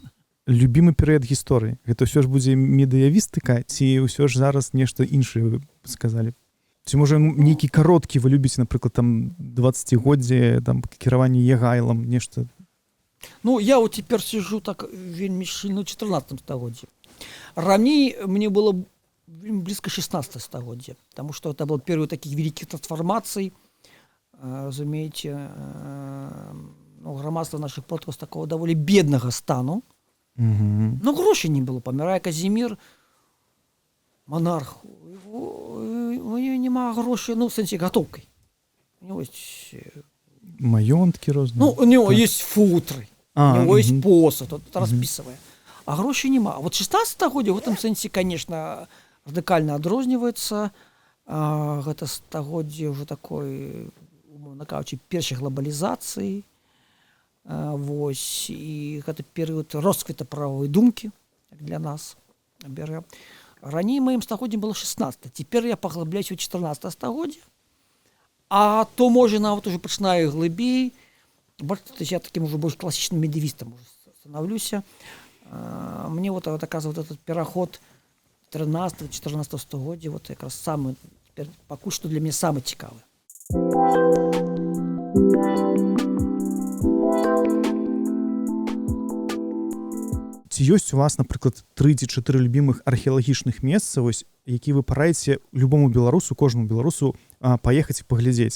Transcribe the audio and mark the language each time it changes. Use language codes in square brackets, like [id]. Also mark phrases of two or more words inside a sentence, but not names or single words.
[be] Любімы перыяд гісторыі. Гэта ўсё ж будзе медыявістыка, ці ўсё ж зараз нешта іншае вы сказалі? Ці можа нейкі кароткі вы любіце, напрыклад, там 20годдзе, там кіраванне Егайлам, нешта? Ну, я вот цяпер сижу так вельмі шчыльна ў 14 стагоддзі. Раней мне было близко 16 стагоддзя, [ru] потому что это был перыяд таких великих трансформаций, [be] разумееце, ну, грамадства наших продкаў з такого даволі беднага стану. Ну, грошай не было. Памірае Казімір, монарх, [ru] у него [be] няма грошай, ну, в сэнсе гатоўкай. [ru] У него есть [be] маёнткі розныя. [ru] Ну, у него есть футры, у него есть посуд, вот это распісавае. [be] А грошай няма. А вот 16 стагоддзя [ru] в этом [be] сэнсе, конечно, радыкальна адрозніваецца. Гэта стагоддзе ўжо такой, умоўна кажучы, першай глобалізацыі. Вось, і гэта перыяд росквіта прававой думкі для нас бярэ. Раней маім стагоддзям было 16, цяпер я паглыбляюсь у 14 стагоддзе, а то можа нават уже пачынаю глыбей. Бачыце, я таким уже больш класічным медывістам становлюся. Мне вот [ru] оказывается этот [be] пераход 13-14 стагоддзя вот якраз самы пакуль што для мяне самы цікавы. Ці ёсць у вас, напрыклад, 3 ці 4 любімых археалагічных месца, вось, які вы параіце любому беларусу, кожнаму беларусу паехаць і паглядзець?